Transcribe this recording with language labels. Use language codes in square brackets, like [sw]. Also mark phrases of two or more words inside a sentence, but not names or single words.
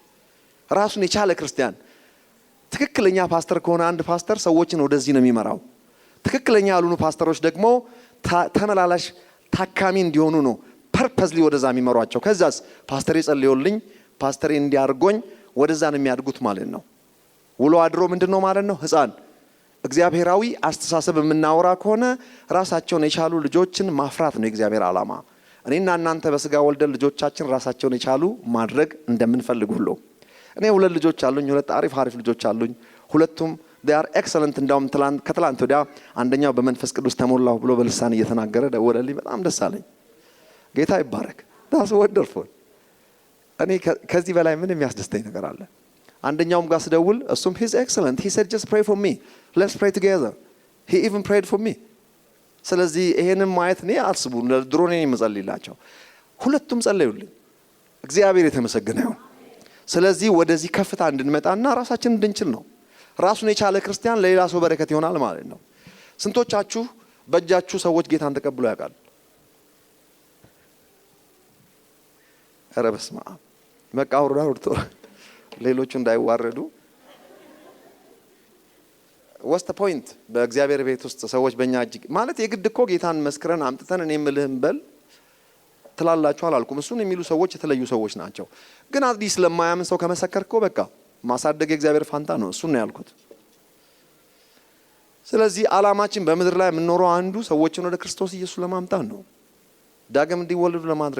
[am] ራሱን የቻለ ክርስቲያን። ትክክለኛ ፓስተር ከሆነ አንድ ፓስተር ሰዎችን ወደዚህ ነው የሚመራው። ትክክለኛ ያልሆኑ ፓስተሮች ደግሞ ተመላላሽ ታካሚ እንዲሆኑ ነው ፐርፐዝሊ ወደዛ የሚመሯቸው። ከዛስ ፓስተሬ ጸልዮልኝ ፓስተሬ እንዲያርጎኝ ወደዛ ነው የሚያድጉት ማለት ነው። ውሎ አድሮ ምንድነው ማለት ነው? ህፃን እግዚአብሔራዊ አስተሳሰብ የምናወራ ከሆነ ራሳቸውን የቻሉ ልጆችን ማፍራት ነው የእግዚአብሔር ዓላማ። እኔና እናንተ በስጋ ወልደን ልጆቻችን ራሳቸውን የቻሉ ማድረግ እንደምንፈልግ ሁሉ እኔ ሁለት ልጆች አሉኝ። ሁለት አሪፍ ልጆች አሉኝ። ሁለቱም [en] they are excellent። [am] እንዳውም ከትላንት ወዲያ አንደኛው በመንፈስ ቅዱስ ተሞላሁ ብሎ በልሳን እየተናገረ ደወለልኝ። በጣም ደስ አለኝ። ጌታ ይባረክ። [en] that's wonderful። [am] እኔ ከዚህ በላይ ምን የሚያስደስተኝ ነገር አለ? አንደኛውም ጋር ስደውል እሱም [en] he's excellent. he said just pray for me, let's pray together. he even prayed for me። [am] ስለዚህ ይሄንን ማየት ነው አስቡ። ድሮ ነው የምጸልይላቸው፣ ሁለቱም ጸለዩልኝ። እግዚአብሔር የተመሰገነ ይሁን። ስለዚህ ወደዚህ ከፍታ እንድንመጣና ራሳችንን እንድንችል ነው። ራሱን የቻለ ክርስቲያን ለሌላ ሰው በረከት ይሆናል ማለት ነው። ስንቶቻችሁ በእጃችሁ ሰዎች ጌታን ተቀብሎ ያውቃል? ኧረ በስመ አብ። በቃ አውርቶ ሌሎቹ እንዳይዋረዱ። [en] what's the point? [am] በእግዚአብሔር ቤት ውስጥ ሰዎች በእኛ እጅ ማለት የግድ እኮ ጌታን መስክረን አምጥተን እኔ የምልህም በል ትላላችሁ አላልኩም። እሱን የሚሉ ሰዎች የተለዩ ሰዎች ናቸው። ግን አዲስ ለማያምን ሰው ከመሰከርከው በቃ ማሳደግ የእግዚአብሔር ፋንታ ነው። እሱን ነው ያልኩት። ስለዚህ ዓላማችን በምድር ላይ የምንኖረው አንዱ ሰዎችን ወደ ክርስቶስ ኢየሱስ ለማምጣት ነው። ዳግም እንዲወለዱ ለማድረግ